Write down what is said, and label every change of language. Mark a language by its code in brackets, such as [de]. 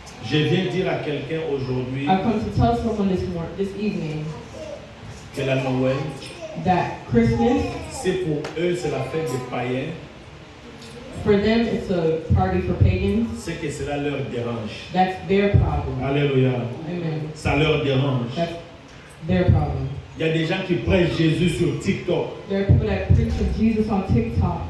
[fr] Je viens dire à quelqu'un aujourd'hui [en] I've come to tell someone this evening [fr] que la Noël, [en] that Christmas, [fr] c'est pour eux, c'est la fête des païens. [en] for them, it's a party for pagans. [fr] C'est que cela leur dérange. [en] That's their problem. Alléluia. Amen. [fr] Ça leur dérange. [en] That's their problem. [fr] Il y a des gens qui prêchent Jésus sur TikTok. [en] There are people that preach of Jesus on TikTok.